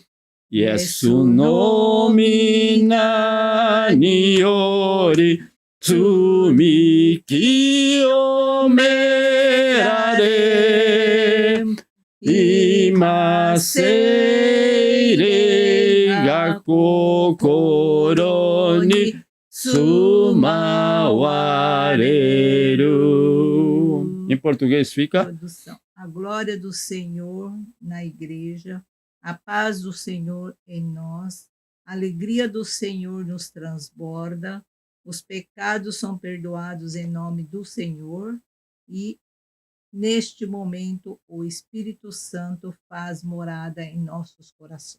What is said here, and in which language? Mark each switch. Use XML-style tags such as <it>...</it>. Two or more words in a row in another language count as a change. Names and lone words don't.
<ja>イエス の 御名 に より 罪 清められ 今聖霊 が 心 に 住まわれる.</ja> <pt>Em português fica: Tradução. A glória do Senhor na igreja, a paz do Senhor em nós, a alegria do Senhor nos transborda, os pecados são perdoados em nome do Senhor e, neste momento, o Espírito Santo faz morada em nossos corações.</pt>